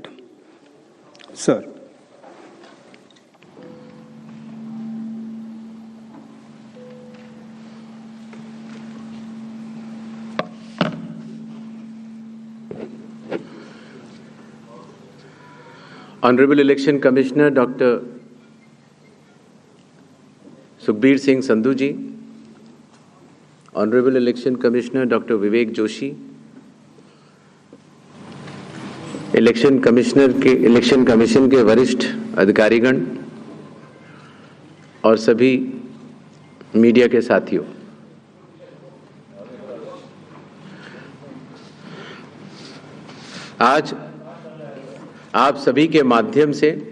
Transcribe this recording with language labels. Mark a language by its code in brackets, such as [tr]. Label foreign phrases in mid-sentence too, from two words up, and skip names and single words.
[en] Sir. Honorable Election Commissioner Dr. Sukhbir Singh Sandhu ji, Honorable Election Commissioner Dr. [hi] Vivek Joshi, Election Commission के वरिष्ठ अधिकारीगण और सभी मीडिया के साथियों, आज आप सभी के माध्यम से